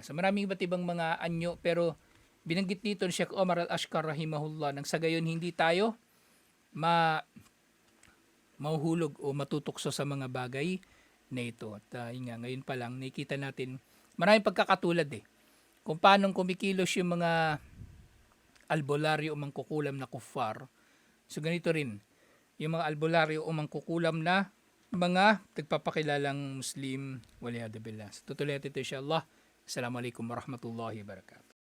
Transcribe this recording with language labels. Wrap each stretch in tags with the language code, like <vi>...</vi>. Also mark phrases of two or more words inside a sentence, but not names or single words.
<tl>So maraming iba't ibang mga anyo pero binanggit dito ni Sheikh Omar Al-Ashkar rahimahullah nang sa gayon hindi tayo mahuhulog o matutukso sa mga bagay na ito. At ngayon pa lang nakikita natin maraming pagkakatulad kung paano kumikilos yung mga albularyo o mangkukulam na kuffar. So ganito rin yung mga albularyo o mangkukulam na mga nagpapakilalang Muslim,</tl> <ar>والعياذ بالله.</ar> <tl>So tutuloy natin ito insyaAllah.</tl> <ar>السلام عليكم ورحمة الله وبركاته.</ar>